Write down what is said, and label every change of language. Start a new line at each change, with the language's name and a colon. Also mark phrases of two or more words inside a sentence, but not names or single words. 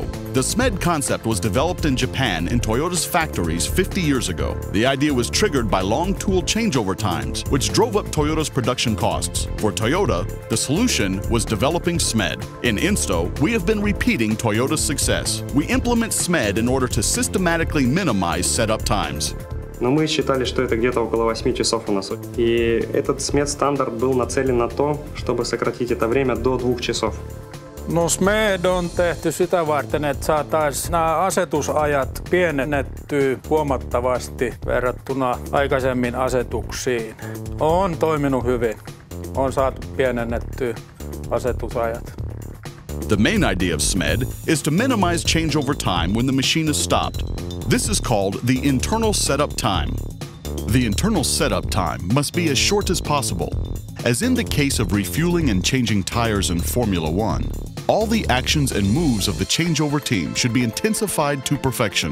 English: The SMED concept was developed in Japan in Toyota's factories 50 years ago. The idea was triggered by long tool changeover times, which drove up Toyota's production costs. For Toyota, the solution was developing SMED. In Ensto, we have been repeating Toyota's success. We implement SMED in order to systematically minimize setup times.
Russian: Но мы считали, что это где-то около 8 часов у нас. И этот SMED-стандарт был нацелен на то, чтобы сократить это время до 2 часов.
Finnish: No SMED on tehty sitä varten, että saataisiin nämä asetusajat pienennettyä huomattavasti verrattuna aikaisemmin asetuksiin. On toiminut hyvin. On saatu pienennettyä asetusajat.
English: The main idea of SMED is to minimize changeover time when the machine is stopped. This is called the internal setup time. The internal setup time must be as short as possible. As in the case of refueling and changing tires in Formula One, all the actions and moves of the changeover team should be intensified to perfection.